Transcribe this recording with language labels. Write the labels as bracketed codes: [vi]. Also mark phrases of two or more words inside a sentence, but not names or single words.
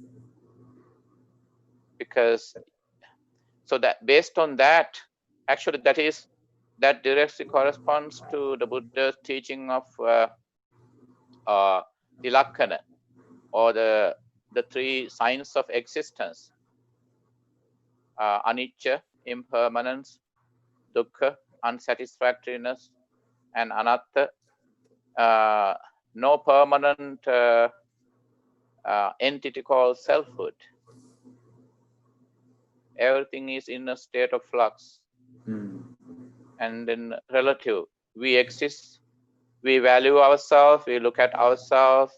[en] Because so that based on that, actually that directly corresponds to the Buddha's teaching of the Lakkana, or the three signs of existence: anicca, impermanence; dukkha, unsatisfactoriness; and anatta, no permanent entity called selfhood. Everything is in a state of flux. And then relative. We exist, we value ourselves, we look at ourselves.